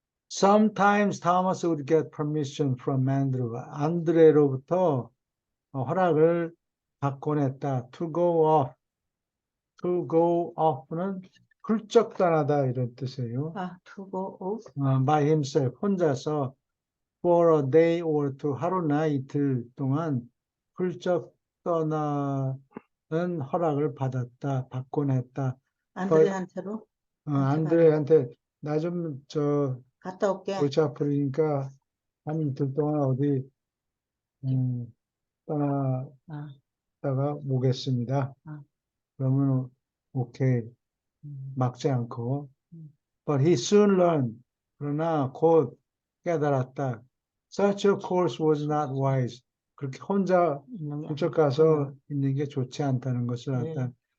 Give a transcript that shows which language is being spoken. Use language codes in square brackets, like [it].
[en] Sometimes Thomas would get permission from Andrew. [ko] 안드레로부터 허락을 받곤 했다. [en] To go off. To go off [ko] 는 훌쩍 떠나다 이런 뜻이에요. [en] to go off. by himself, [ko] 혼자서 [en] for a day or two, [ko] 하루나 이틀 동안 훌쩍 떠나는 허락을 받곤 했다. 안드레한테로 안드레한테 나 갔다 올게. 골치 아프니까 한 이틀 동안 어디 떠나다가 오겠습니다. 그러면 오케이 막지 않고. [en] But he soon learned. [ko] 그러나 곧 깨달았다. [en] Such a course was not wise. [ko] 그렇게 혼자 훌쩍 가서 있는 게 좋지 않다는 것을 알았다.